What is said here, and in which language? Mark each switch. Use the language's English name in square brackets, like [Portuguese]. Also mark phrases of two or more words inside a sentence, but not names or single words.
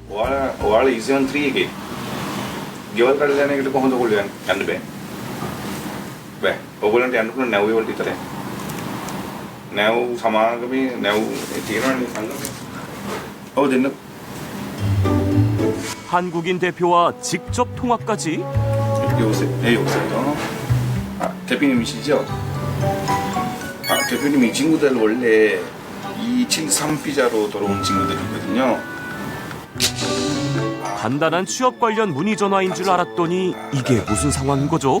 [Sinhala] ඔයාලා EC1 3 එකේ ගෙවල් කඩලා යන එකට කොහොමද ඔයගොල්ලෝ යන්න බෑ. බෑ. ඔයගොල්ලන්ට යන්න පුළුවන් නැව් වලට විතරයි. නැව් සමාගමේ නැව් තියෙනවනේ සංගමේ. ඔව් දෙන්න. [Korean] 한국인 대표와 직접 통화까지? 여보세요? 네, 여보세요? 아, 대표님이시죠? 아, 대표님 이 친구들 원래 273 피자로 돌아온 친구들이거든요. 간단한 취업 관련 문의 전화인 줄 알았더니 이게 무슨 상황인 거죠?